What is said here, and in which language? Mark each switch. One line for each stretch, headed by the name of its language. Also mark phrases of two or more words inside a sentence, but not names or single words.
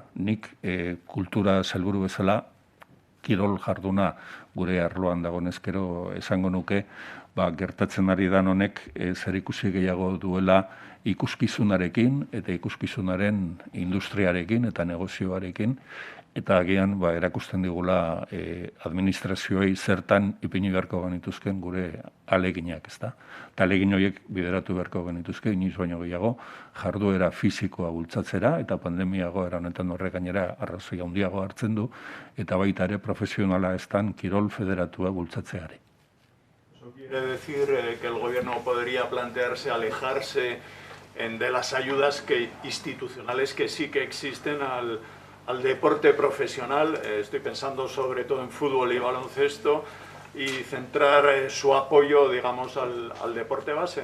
Basque: Nik kultura sailburu bezala kirol jarduna gure arloan dagoenez gero esango nuke, gertatzen ari dan honek zerikusi gehiago duela ikuskizunarekin eta ikuskizunaren industriarekin eta negozioarekin, eta agian erakusten digula administrazioei zertan ipini beharko genituzken gure aleginak, ezta? Eta alegin horiek bideratu beharko genituzke, inoiz baino gehiago, jarduera fisikoa bultzatzera, eta pandemia egoera honetan horrek gainera arrazoi handiago hartzen du, eta baita ere profesionala estan kirol federatua bultzatzeari.
Spanish: Eso quiere decir que el gobierno podría plantearse alejarse de las ayudas institucionales que sí que existen al deporte profesional, estoy pensando sobre todo en fútbol y baloncesto, y centrar su apoyo, digamos, al deporte base.